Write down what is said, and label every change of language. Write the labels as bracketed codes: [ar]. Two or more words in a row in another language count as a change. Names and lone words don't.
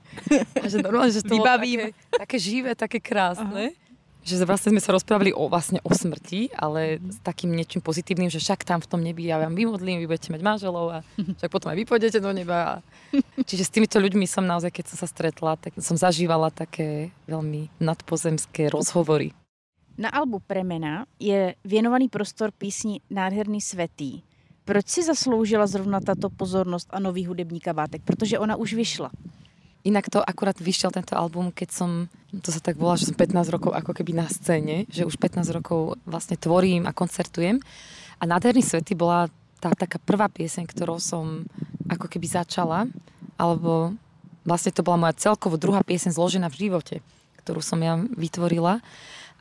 [sk] A že normálne, že to bolo také živé, také krásne. Aha. Že vlastne sme sa rozprávali o smrti, ale s takým niečím pozitívnym, že však tam v tom nebi ja vám vymodlím, vy budete mať manželov a však potom aj vy pôjdete do neba. Čiže s týmito ľuďmi som naozaj, keď som sa stretla, tak som zažívala také veľmi nadpozemské rozhovory. [cs] Na albu Premena je věnovaný prostor písni Nádherný svätý. Proč si zasloužila zrovna tato pozornost a nový hudební kabátek? Protože ona už vyšla. [sk] Inak to akurát vyšiel tento album, keď to sa tak volá, že som 15 rokov ako keby na scéne, že už 15 rokov vlastne tvorím a koncertujem. A Nádherný svätý bola tá taká prvá pieseň, ktorou som ako keby začala, alebo vlastne to bola moja celkovo druhá pieseň zložená v živote, ktorú som ja vytvorila.